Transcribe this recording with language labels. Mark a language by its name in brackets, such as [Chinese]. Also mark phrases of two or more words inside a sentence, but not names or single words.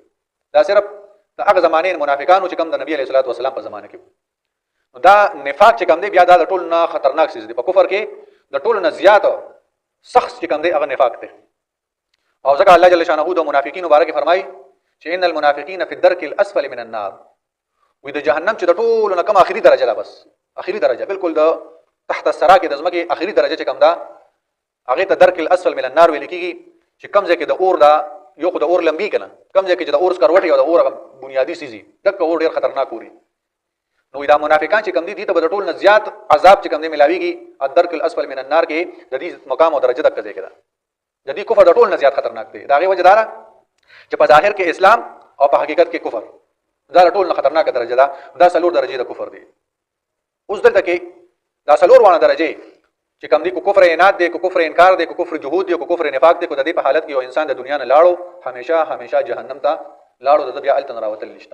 [Pashto] دا صرف د هغه زمانه منافقانو چې کوم د نبی [Arabic] علیه الصلوۃ والسلام [Pashto] په زمانه کې دا نفاق چې کوم دی بیا دا ټول نه خطرناک شي دی په کفر کې د ټول نه زیات سخت چې کوم دی هغه نفاق دی. او ځکه الله [Arabic] جل شانه [Pashto] د منافقین مبارک فرمایي چې [Arabic] ان المنافقین فی الدرک الاسفل من النار [Pashto] وې د جهنم چې د ټول نه کم اخري درجه ده بس اخري درجه بالکل د [Arabic] تحت الثرى [Pashto] کې د زمکه اخري درجه چې کوم ده هغه ته [Arabic] درک الاسفل من النار [Pashto] ویل کېږي چې کم ځای کې د اور دا یو خو د اور لمبي کنه کم ځای کې چې د اور سکروټي او د اور بنیادی سيزي دغه اور ډیر خطرناک وي. نو دا منافقان چې کم دي ته په ټول نه زیات عذاب چې کم دي ملاويږي [Arabic] الدرک الاسفل من النار [Pashto] کې د دې مقام او درجه دغه ځای کې ده د دې کفر د ټول نه زیات خطرناک دی. دا غي وجه دارا چې په ظاهر کې اسلام او په حقیقت کې کفر دا ټول نه خطرناک درجه ده. دا سلور درجه د کفر دي. اوس دلته کې دا سلور وانه درجه چې کوم دي کو کفر عناد دي کو کفر انکار دي کو کفر جهود دي کو کفر نفاق دي کو د دې په حالت کې یو انسان د دنیا نه لاړو همیشه جهنم ته لاړو د بیا التن راوتل نشته.